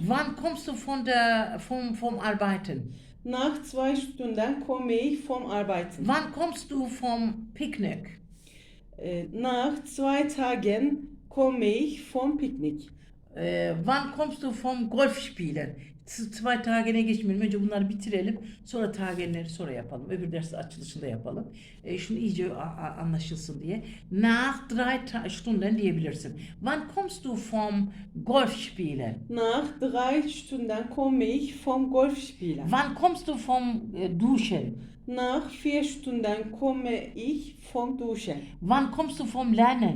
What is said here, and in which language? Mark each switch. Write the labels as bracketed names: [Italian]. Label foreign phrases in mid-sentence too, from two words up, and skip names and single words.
[German] Wann kommst du vom Arbeiten? Nach 2 Stunden komme ich vom Arbeiten. Wann kommst du vom Picknick? Nach 2 Tagen komme ich vom Picknick. Wann kommst du vom Golfspielen? [Turkish] 2 Tagen'e geçmeyelim. Önce bunları bitirelim. Sonra Tagen'leri sonra yapalım. Öbür ders açılışında yapalım. Şunu iyice anlaşılsın diye. [German] Nach 3 Stunden diyebilirsin. Wann kommst du vom Golfspielen? Nach 3 Stunden komme ich vom Golfspielen. Wann kommst du vom Duschen? Nach 4 Stunden komme ich vom Duschen. Wann kommst du vom Lernen?